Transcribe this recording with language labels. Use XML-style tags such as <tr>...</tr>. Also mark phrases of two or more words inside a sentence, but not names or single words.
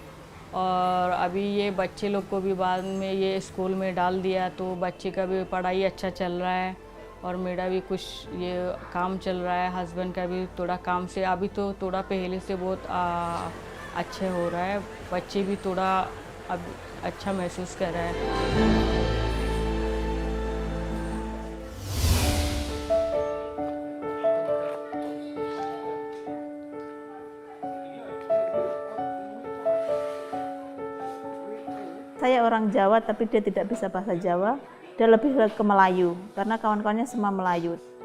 <hi>और अभी ये बच्चे लोग को भी बाद में ये स्कूल में डाल दिया, तो बच्चे का भी पढ़ाई अच्छा चल रहा है और मेरा भी कुछ ये काम चल रहा है। हस्बैंड का भी थोड़ा काम से अभी तो थोड़ा पहले से बहुत अच्छे हो रहा है। बच्चे भी थोड़ा अब अच्छा महसूस कर रहा है।</hi> <id>Saya orang Jawa tapi dia tidak bisa bahasa Jawa, dia lebih ke Melayu karena kawan-kawannya semua Melayu.</id>